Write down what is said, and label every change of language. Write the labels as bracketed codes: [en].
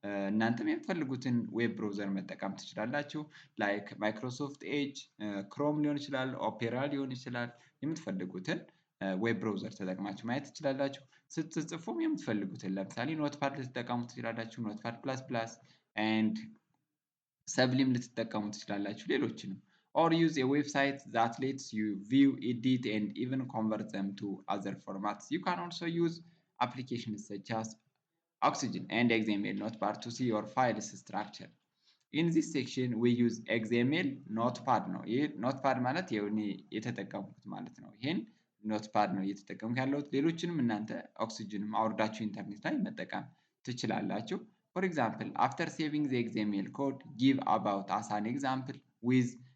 [am] እናንተም የምትፈልጉትን ዌብ ብራውዘር መጠቀም ትችላላችሁ። ላይክ ማይክሮሶፍት ኤጅ፣ ክሮም ሊሆን ይችላል፣ ኦፔራ ሊሆን ይችላል። የምትፈልጉትን ዌብ ብራውዘር ተጠቅማችሁ ማየት ትችላላችሁ። ስትጽፉም የምትፈልጉትን ለምሳሌ ኖትፓድ ልትጠቀሙ ትችላላችሁ። ኖትፓድ ፕላስ ፕላስ ኤንድ ሰብሊም ልትጠቀሙ ትችላላችሁ። ሌሎችንም [en] or use a website that lets you view, edit, and even convert them to other formats. You can also use applications such as Oxygen and XML Notepad to see your file's structure. In this section, we use XML Notepad [am] ነው። ይህ ኖትፓድ ማለት የሆነ የተጠቀምኩት ማለት ነው። ይሄን ኖትፓድ ነው እየተጠቀምኩ ያለሁት። ሌሎችንም እናንተ ኦክሲጅንም አውርዳችሁ ኢንተርኔት ላይ መጠቀም ትችላላችሁ። [en] For example, after saving the XML code, give about as an example with